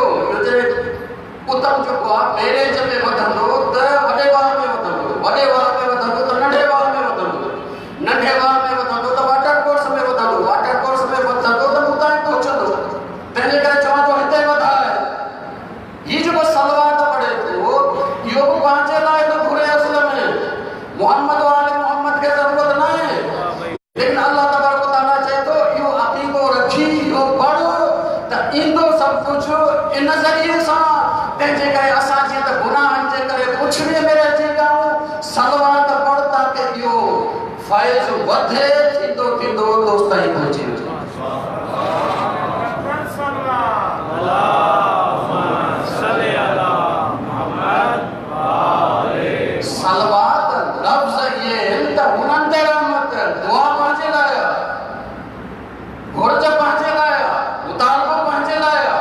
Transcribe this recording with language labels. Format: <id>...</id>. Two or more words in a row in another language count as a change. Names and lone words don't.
<sd>उतम जेको आहे बैरेज में वधंदो त वॾे वार में वधंदो, वॾे वार में वधंदो त नंढे वार में वधंदो, नंढे वार में वधंदो त वाटर कोर्स में वधंदो, वाटर कोर्स में वधंदो त मूं ताईं पहुचंदो। तंहिंजे करे चवां थो हिते वधाए। हीउ जेको सलवात पढ़े थो इहो बि पंहिंजे लाइ न घुरे असल में। मोहम्मद वाले मोहम्मद खे ज़रूरत न आहे, लेकिन</sd> <ar>الله تبارك وتعالى</ar> <sd>चए थो इहो अक़ीदो रखी इहो पढ़ त ईंदो सभु कुझु इन ज़रिए सां। तंहिंजे करे असां जीअं त गुनाहनि जे करे पुछड़ीअ में रहिजी वियाऊं, सलवात पढ़ ताकि इहो फ़ैज़ वधे। थींदो थींदो दोस्त ताईं पहुची वञे। सलवात लफ़्ज़ इहे आहिनि त हुननि ते रहमत, दुआ पंहिंजे लाइ आहे, घुर्ज पंहिंजे लाइ आहे, मुतालबो पंहिंजे लाइ आहे।</sd>